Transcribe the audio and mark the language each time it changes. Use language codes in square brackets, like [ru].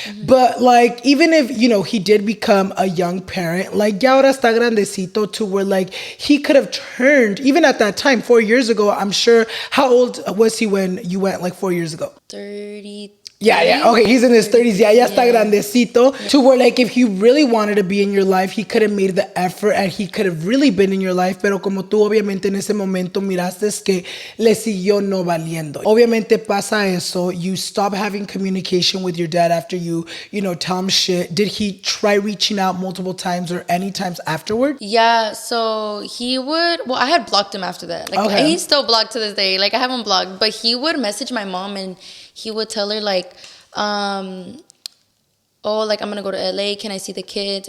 [en] But, like, even if, you know, he did become a young parent, like, [es] ya ahora está grandecito [en] to where, like, he could have turned, even at that time, 4 years ago, I'm sure. How old was he when you went, like, 4 years ago? 30. Yeah. Okay, he's in his 30s. [es] Ya está grandecito. [en] To where, like, if he really wanted to be in your life, he could have made the effort and he could have really been in your life. [es] Pero como tú, obviamente, en ese momento miraste que le siguió no valiendo. Obviamente pasa eso. [en] You stop having communication with your dad after you know, tell him shit. Did he try reaching out multiple times or any times afterward? Yeah, so he would, well, I had blocked him after that. Like, okay. He's still blocked to this day. Like, I haven't blocked, but he would message my mom and he would tell her, like, oh, like, I'm gonna go to LA, can I see the kids?